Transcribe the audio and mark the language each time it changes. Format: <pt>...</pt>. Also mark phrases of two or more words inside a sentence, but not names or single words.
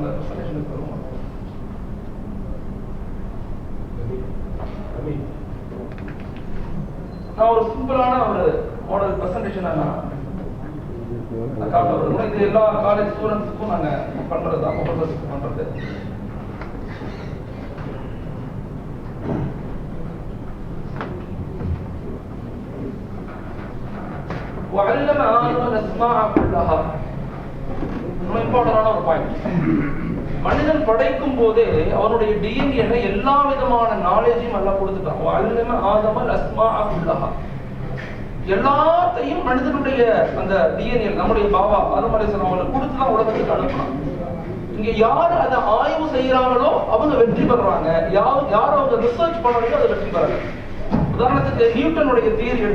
<ta>அந்த பிரசன்டேஷனுக்கு வருவோம். நான் ஒரு சிம்பிளான ஒரு</ta> <en>model presentation</en> <ta>இது எல்லா</ta> <en>college students</en> <ta>நாங்க பண்றதுதான், முகவர்களுக்கு பண்றது.</ta> <ar>وعلم آدم الأسماء كلها.</ar> <ta>ரொம்ப இம்பார்ட்டன்டான ஒரு பாயிண்ட். மனிதன் படைக்கும் போதே அவனுடைய டிஎன்ஏல எல்லா விதமான நாலேஜையும் எல்லாம் கொடுத்துட்டான்.</ta> <ar>وعلم آدم الأسماء كلها.</ar> <ta>எல்லாத்தையும் மனிதனுடைய அந்த டிஎன்ஏ நம்முடைய பாபா ஆதம் அலைஹிஸ்ஸலாம் அவங்களுக்கு கொடுத்துதான் உலகத்துக்கு அனுப்பணும். இங்க யார் அதை ஆய்வு செய்யறாங்களோ அவங்க வெற்றி பெறாங்க, யார் அவங்க ரிசர்ச் பண்றாங்களோ அதை வெற்றி பெறாங்க. உதாரணத்துக்கு நியூட்டனுடைய தியரி எடுத்துக்கோங்க.</ta>